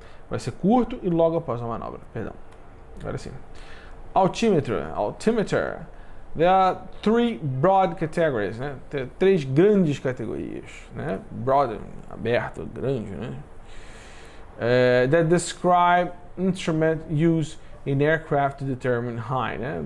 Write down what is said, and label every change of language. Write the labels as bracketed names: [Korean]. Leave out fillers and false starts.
[Portuguese] Vai ser curto e logo após uma manobra, perdão. Agora sim. Altimeter. [English] There are three broad categories, né? [Portuguese] Tem três grandes categorias, né? Broad, aberto, grande, né? [English] That describe instrument used in aircraft to determine height, né?